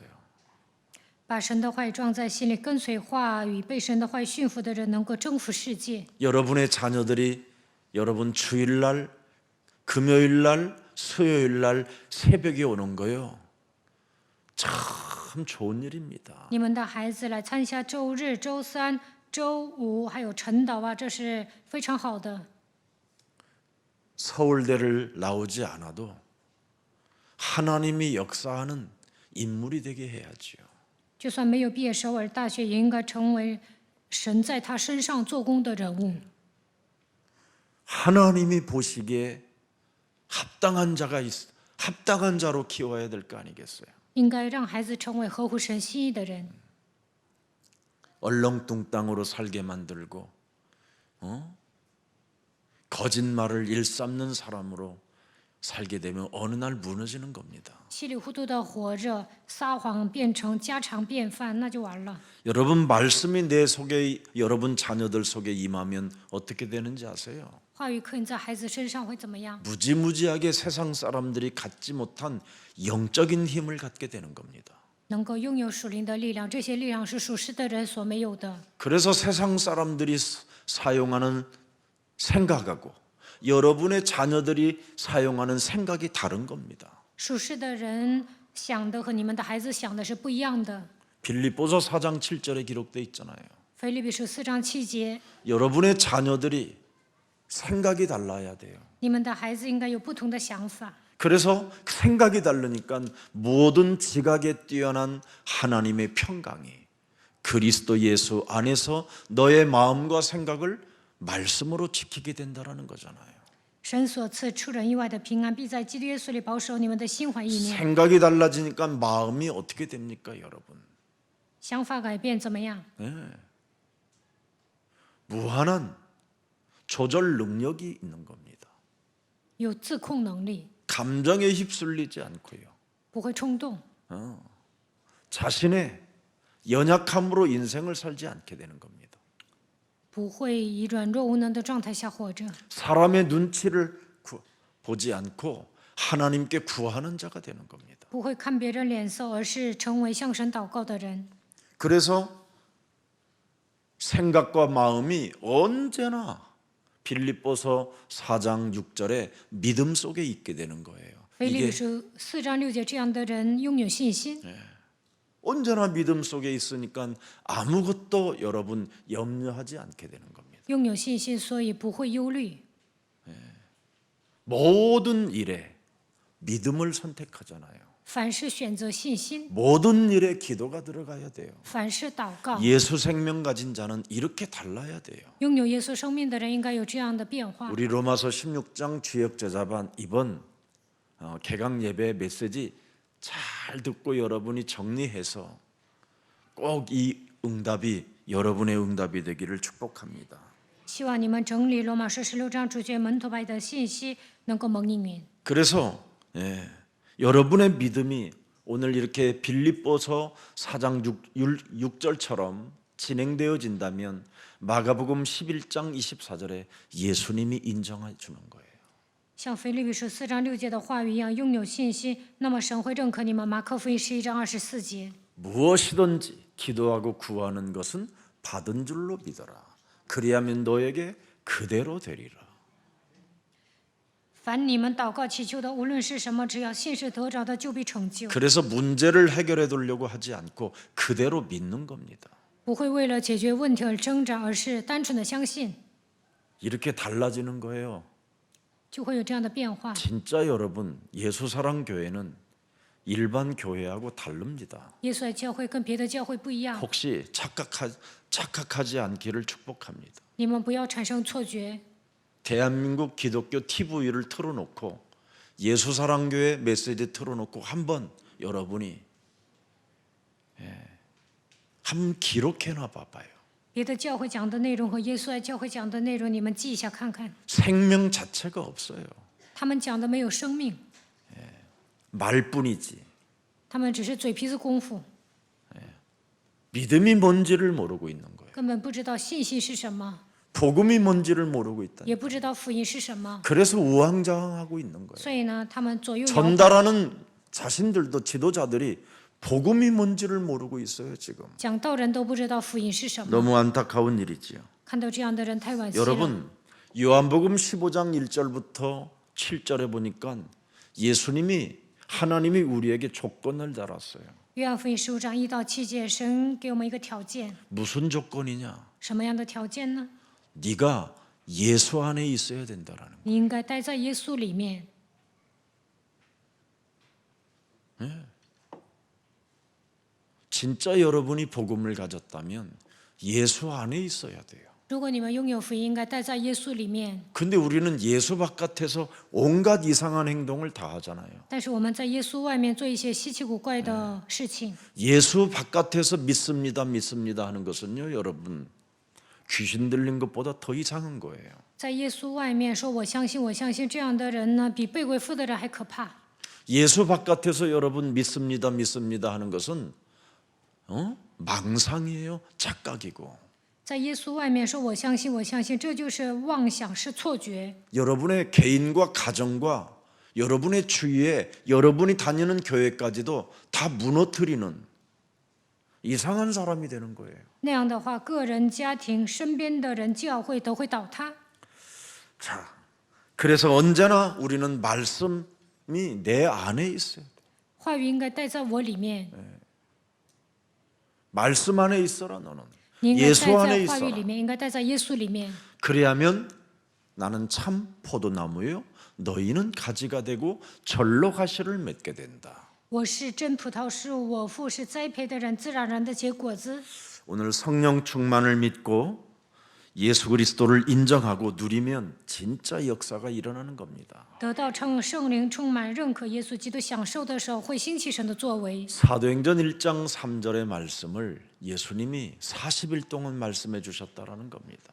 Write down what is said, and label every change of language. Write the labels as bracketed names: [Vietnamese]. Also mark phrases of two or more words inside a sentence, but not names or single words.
[Chinese] 把神的话语装在心里，跟随话语，被神的话语驯服的人，能够征服世界。 [Korean] 여러분의 자녀들이 여러분 주일날, 금요일날, 수요일날 새벽에 오는 거요. 참 좋은 일입니다. [Chinese] 你们的孩子来参加周日、周三、周五，还有晨祷啊，这是非常好的。 [Korean] 서울대를 나오지 않아도 하나님이 역사하는 인물이 되게 해야지요. [Chinese] 就算没有毕业首尔大学，也应该成为神在他身上做工的人物。 [Korean] 하나님이 보시기에 합당한 자로 키워야 될 거 아니겠어요? [Chinese] 应该让孩子成为合乎神心意的人， [Korean] 얼렁뚱땅으로 살게 만들고 거짓말을 일삼는 사람으로 살게 되면 어느 날 무너지는 겁니다. [Chinese] 稀里糊涂的活着，撒谎变成家常便饭，那就完了。 [Korean] 여러분 말씀이 내 속에 여러분 자녀들 속에 임하면 어떻게 되는지 아세요? [Chinese] 话语刻印在孩子身上会怎么样？ [Korean] 무지무지하게 세상 사람들이 갖지 못한 영적인 힘을 갖게 되는 겁니다. [Chinese] 能够拥有属灵的力量，这些力量是属实的人所没有的。 [Korean] 그래서 세상 사람들이 사용하는 생각하고 여러분의 자녀들이 사용하는 생각이 다른 겁니다. [Chinese] 属实的人想的和你们的孩子想的是不一样的。 [Korean] 빌립보서 4장 7절에 기록되어 있잖아요. [Chinese] 腓立比书4章7节， [Korean] 여러분의 자녀들이 생각이 달라야 돼요. [Chinese] 你们的孩子应该有不同的想法。 [Korean] 그래서 생각이 다르니까 모든 지각에 뛰어난 하나님의 평강이 그리스도 예수 안에서 너의 마음과 생각을 말씀으로 지키게 된다라는 거잖아요. [Chinese] 神所赐出人意外的平安，必在基督耶稣里保守你们的心怀意念。 [Korean] 생각이 달라지니까 마음이 어떻게 됩니까, 여러분? [Chinese] 想法改变怎么样？ [Korean] 무한한 조절 능력이 있는 겁니다. [Chinese] 有自控能力， [Korean] 감정에 휩쓸리지 않고요. [Chinese] 不会冲动， [Korean] 자신의 연약함으로 인생을 살지 않게 되는 겁니다. [Chinese] 不会以软弱无能的状态下活着， [Korean] 사람의 눈치를 보지 않고 하나님께 구하는 자가 되는 겁니다. [Chinese] 不会看别人脸色，而是成为向神祷告的人。 [Korean] 그래서 생각과 마음이 언제나 빌립보서 4장 6절에 믿음 속에 있게 되는 거예요. [Chinese] 腓立比 [Korean] 이게 [Chinese] 书4章6节，这样的人拥有信心， [Korean] 언제나 믿음 속에 있으니까 아무것도 여러분 염려하지 않게 되는 겁니다. [Chinese] 拥有信心，所以不会忧虑。 [Korean] 모든 일에 믿음을 선택하잖아요. [Chinese] 凡事选择信心， [Korean] 모든 일에 기도가 들어가야 돼요. [Chinese] 凡事祷告。 [Korean] 예수 생명 가진 자는 이렇게 달라야 돼요. [Chinese] 拥有耶稣生命的人应该有这样的变化。 [Korean] 우리 로마서 16장 주역 제자반 이번 개강 예배 메시지 잘 듣고 여러분이 정리해서 꼭 이 응답이 여러분의 응답이 되기를 축복합니다. [Chinese] 希望你们整理罗马书16章主角门徒派的信息，能够蒙应允。 [Korean] 그래서 여러분의 믿음이 오늘 이렇게 빌립보서 4장 6절처럼 진행되어진다면 마가복음 11장 24절에 예수님이 인정해 주는 거예요. [Chinese] 像腓立比书4章6节的话语一样，拥有信心，那么神会认可你们。马可福音11章24节， [Korean] 무엇이든지 기도하고 구하는 것은 받은 줄로 믿어라. 그리하면 너에게 그대로 되리라. [Chinese] 凡你们祷告祈求的，无论是什么，只要信是得着的，就必成就。 [Korean] 그래서 문제를 해결해 두려고 하지 않고 그대로 믿는 겁니다. [Chinese] 不会为了解决问题而挣扎，而是单纯的相信， [Korean] 이렇게 달라지는 거예요. [Chinese] 就会有这样的变化。 [Korean] 진짜 여러분, 예수사랑 교회는 일반 교회하고 다릅니다. [Chinese] 耶稣的教会跟别的教会不一样， [Korean] 혹시 착각하지 않기를 축복합니다. [Chinese] 你们不要产生错觉。 [Korean] 대한민국 기독교 TV를 틀어놓고 예수사랑교회 메시지 틀어놓고 한번 여러분이 한번 기록해놔 봐봐요. [Chinese] 别的教会讲的内容和耶稣爱教会讲的内容，你们记一下看看。 [Korean] 생명 자체가 없어요. [Chinese] 他们讲的没有生命， [Korean] 말뿐이지. [Chinese] 他们只是嘴皮子功夫， [Korean] 믿음이 뭔지를 모르고 있는 거예요. [Chinese] 根本不知道信息是什么， [Korean] 복음이 뭔지를 모르고 있다. [Chinese] 也不知道福音是什么， [Korean] 그래서 우왕좌왕하고 있는 거예요. [Chinese] 所以呢，他们左右摇摆。 [Korean] 전달하는 자신들도 지도자들이 복음이 뭔지를 모르고 있어요, 지금. [Chinese] 讲道人都不知道福音是什么， [Korean] 너무 안타까운 일이지요. [Chinese] 看到这样的人太惋惜了。 [Korean] 여러분, 요한복음 15장 1절부터 7절에 보니까 하나님이 우리에게 조건을 달았어요. [Chinese] 约翰福音15章1到7节，神给我们一个条件， [Korean] 무슨 조건이냐? [Chinese] 什么样的条件呢？ [Korean] 네가 예수 안에 있어야 된다라는 거예요. [Chinese] 你应该待在耶稣里面。 [Korean] 진짜 여러분이 복음을 가졌다면 예수 안에 있어야 돼요. [Chinese] 如果你们拥有福音，应该待在耶稣里面。 [Korean] 근데 우리는 예수 바깥에서 온갖 이상한 행동을 다 하잖아요. [Chinese] 但是我们在耶稣外面做一些稀奇古怪的事情。 [Korean] 예수 바깥에서 믿습니다 하는 것은요, 여러분, 귀신 들린 것보다 더 이상한 거예요. [Chinese] 在耶稣外面说我相信，我相信，这样的人呢，比被鬼附的人还可怕。 [Korean] 예수 바깥에서 여러분 믿습니다 하는 것은 망상이에요, 착각이고. [Chinese] 在耶稣外面说我相信，我相信，这就是妄想，是错觉。 [Korean] 여러분의 개인과 가정과 여러분의 주위에 여러분이 다니는 교회까지도 다 무너뜨리는 이상한 사람이 되는 거예요. [Chinese] 那样的话，个人、家庭、身边的人、教会都会倒塌。 [Korean] 자, 그래서 언제나 우리는 말씀이 내 안에 있어요. [Chinese] 话语应该带在我里面， [Korean] 말씀 안에 있어라 너는. [Chinese] 你应该 [Korean] 예수 [Chinese] 带 [Korean] 안에 [Chinese] 在话语 [Korean] 있어라. [Chinese] 里面，应该带在耶稣里面。 [Korean] 그래야면 나는 참 포도나무요 너희는 가지가 되고 절로 가시를 맺게 된다. [Chinese] 我是真葡萄树，我父是栽培的人，自然而然的结果子。 [Korean] 오늘 성령 충만을 믿고 예수 그리스도를 인정하고 누리면 진짜 역사가 일어나는 겁니다. [Chinese] 得到圣灵充满，认可耶稣基督，享受的时候，会兴起神的作为。 [Korean] 사도행전 1장 3절의 말씀을 예수님이 40일 동안 말씀해 주셨다라는 겁니다.